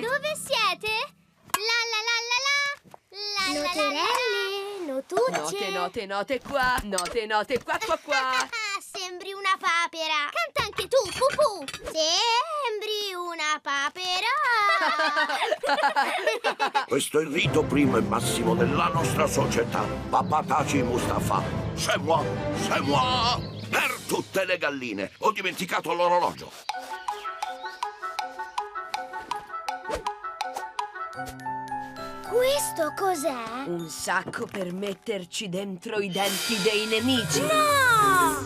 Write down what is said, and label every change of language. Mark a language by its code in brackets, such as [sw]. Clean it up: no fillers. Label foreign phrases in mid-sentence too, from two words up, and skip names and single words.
[it] Dove siete? Noterelle, notucce. Note qua. Note qua. Sembri una papera. Canta anche tu, Pupù. Sembri una papera. Questo è il rito primo e massimo della nostra società. [fr] Papataci Mustafa. C'est moi! C'est moi! [it] Per tutte le galline. Ho dimenticato l'orologio. Questo cos'è? Un sacco per metterci dentro i denti dei nemici. No!